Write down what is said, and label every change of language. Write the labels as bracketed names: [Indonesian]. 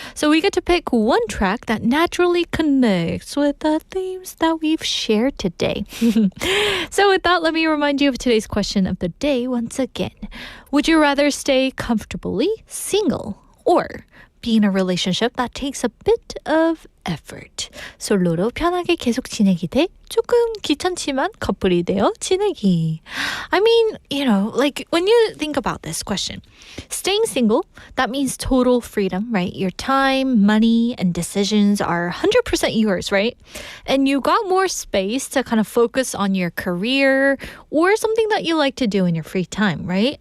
[English] So we get to pick one track that naturally connects with the themes that we've shared today. So with that, let me remind you of today's question of the day once again. Would you rather stay comfortably single or be in a relationship that takes a bit of effort? [Korean] 솔로로 편하게 계속 지내기 대 조금 귀찮지만 커플이 되어 지내기. [English] I mean, you know, like when you think about this question, staying single, that means total freedom, right? Your time, money, and decisions are 100% yours, right? And you got more space to kind of focus on your career or something that you like to do in your free time, right?